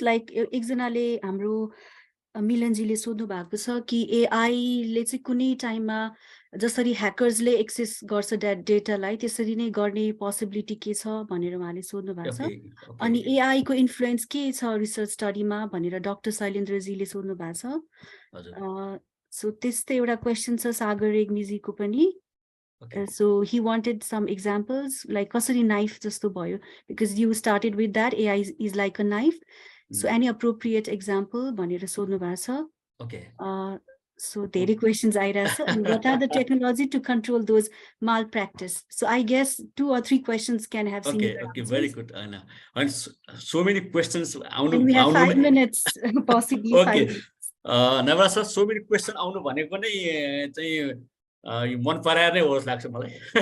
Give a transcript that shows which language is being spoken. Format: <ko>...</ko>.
<ne>Like एकजनाले हाम्रो मिलनजीले सोध्नु भएको छ कि एआईले चाहिँ कुनै टाइममा जसरी ह्याकर्सले एक्सेस गर्छ डेटालाई त्यसरी नै गर्ने पोसिबिलिटी के छ भनेर उहाँले सोध्नु भएको छ। अनि एआई को इन्फ्लुएन्स के छ रिसर्च स्टडीमा भनेर डाक्टर शैलेन्द्रजीले सोध्नु भएको छ। सो त्यस्तै एउटा क्वेसन छ सागर रेग्मीजीको पनि।</ne> <en>So he wanted some examples like</en> <ne>kasari knife jasto bhayo,</ne> <en>because you started with that AI is like a knife. So any appropriate example</en> <ne>bhanera sodhnu bhako cha.</ne> <en>Okay. So</en> <ne>धेरै</ne> <en>questions</en> <ne>आइरहेछ.</ne> <en>And what are the technology to control those malpractice? So I guess 2 or 3 questions can have similar Okay, answers. very good. And so many questions. And we have 5 minutes, possibly 5 minutes.</en> <ne>Navras</ne> <en>sir, so many questions</en> <ne>आउनु भनेको नै चाहिँ मन पराएर नै होस् लाग्छ मलाई।</ne>